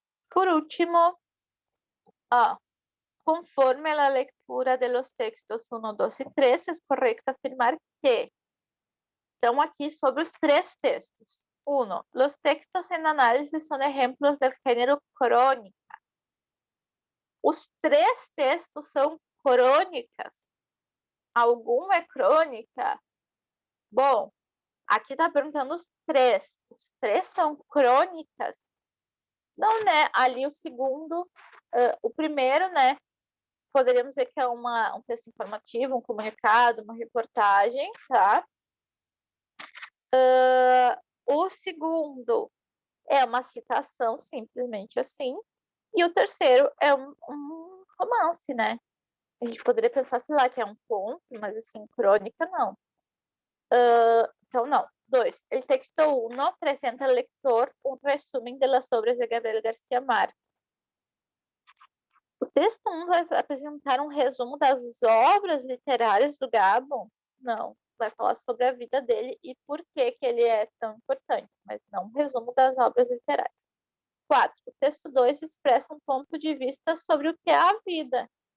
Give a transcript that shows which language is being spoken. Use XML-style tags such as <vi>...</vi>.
<es>Por último, conforme a lectura de los textos 1, 2 e 3,</es> <pt>é correto afirmar que. Então, aqui sobre os 3 textos. 1.</pt> <es>Los textos en análisis son ejemplos del género crónica.</es> <pt>Os 3 textos são crônicas. Algum é crônica? Bom, aqui está perguntando os 3. Os 3 são crônicas? Não, né? Ali o segundo, o primeiro, né? Poderíamos dizer que é um texto informativo, um comunicado, uma reportagem, tá? O segundo é uma citação, simplesmente assim. E o terceiro é um romance, né? A gente poderia pensar, sei lá, que é um conto, mas assim, crônica, não. Então, não. 2.</pt> <es>El texto 1 presenta al lector un resumen de las obras de Gabriel García Márquez.</es> <pt>O texto 1 vai apresentar um resumo das obras literárias do Gabo? Não. Vai falar sobre a vida dele e por que ele é tão importante, mas não um resumo das obras literárias. 4. O texto 2 expressa um ponto de vista sobre o que é a vida.</pt>